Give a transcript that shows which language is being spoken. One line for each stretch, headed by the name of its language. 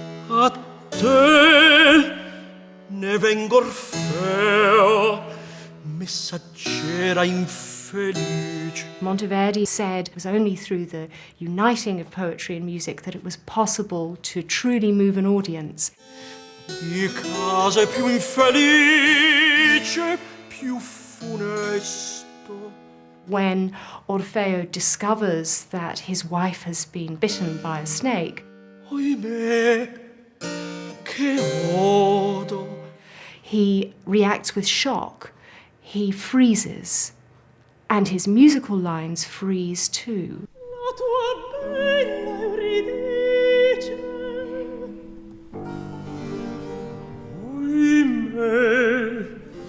Italian: A te ne vengo Orfeo, messaggera infelice.
English: Monteverdi said it was only through the uniting of poetry and music that it was possible to truly move an audience.
Italian: Di case più infelice, più funesto.
English: When Orfeo discovers that his wife has been bitten by a snake,
Italian: Oimè, che odo.
English: He reacts with shock. He freezes. And his musical lines freeze too.
Italian: La tua bella Euridice, oimè.